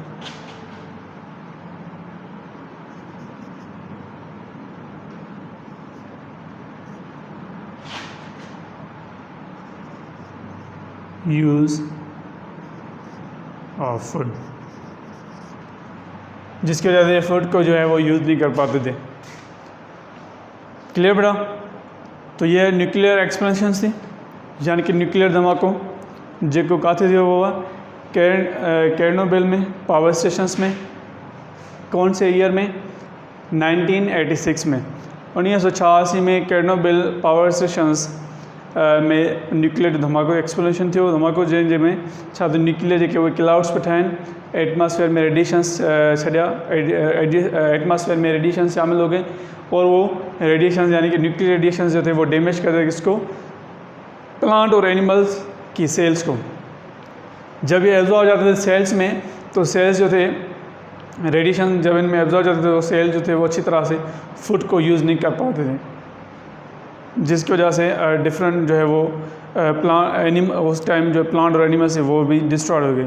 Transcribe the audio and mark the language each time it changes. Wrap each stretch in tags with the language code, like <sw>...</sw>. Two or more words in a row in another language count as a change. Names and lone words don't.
<en>use of food,</en> <ur>جس کی وجہ سے فوڈ کو جو ہے وہ یوز نہیں کر پاتے تھے. کلیئر بیٹا؟ تو یہ</ur> <en>nuclear explosions</en> <ur>تھی، یعنی کہ نیوکلیئر</ur> <sd>धमाको जेको काथे थियो</sd> <ur>ہوا کیرنوبل میں</ur> <en>power stations</en> <ur>में। کون سے ایئر میں؟ 1986 میں.</ur> <sd>1986 में केर्नोबिल</sd> <en>power stations</en> <sd>में न्यूक्लियर धमाको एक्सप्लोजन थियो। धमाको जंहिंमें छा त न्यूक्लियर जेके उहे क्लाउड्स पिया ठाहिनि, एटमॉस्फेयर में रेडिएशंस छॾिया,</sd> <ur>ایٹموسفیئر میں ریڈی ایشنز شامل ہو گئے اور وہ ریڈی ایشنز یعنی کہ</ur> <en>nuclear radiations</en> <ur>جو تھے وہ ڈیمیج کر رہے کس کو، پلانٹ اور اینیملز کی سیلز کو. جب یہ ایبزورب ہو جاتے تھے سیلز میں، تو سیلز جو تھے ریڈی ایشن جب ان میں ایبزورب ہو جاتے تھے، وہ سیل جو تھے وہ اچھی طرح سے فوڈ کو یوز نہیں کر پاتے تھے، جس کی وجہ سے ڈفرنٹ جو ہے وہ اس ٹائم جو پلانٹ اور اینیملز ہے وہ بھی ڈسٹرائے ہو گئے.</ur>